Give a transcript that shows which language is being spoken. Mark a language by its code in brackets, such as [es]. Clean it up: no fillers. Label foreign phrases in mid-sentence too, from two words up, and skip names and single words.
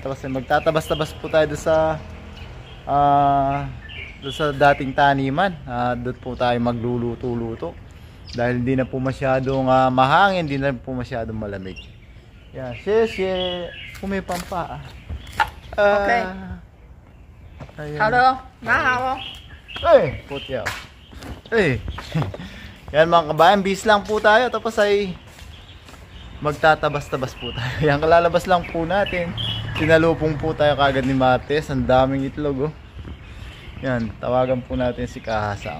[tl] Tapos magtatabas-tabas po tayo doon sa dating taniman. Doon po tayo magluluto-luto. Dahil hindi na po masyadong mahangin. Hindi na po masyadong malamig. Yan. Sheshe. Pumipampa. Okay. Ayan. [zh] 好了哦，拿好哦。 [tl] Eh, putya. Eh. Yan mga kabayan, bis lang po tayo. Tapos ay magtatabas-tabas po tayo. Yan, kalalabas lang po natin. Sinalupong po tayo kagad ni Martes. Ang daming itlog, oh. Yan, tawagan po natin si Kahasang.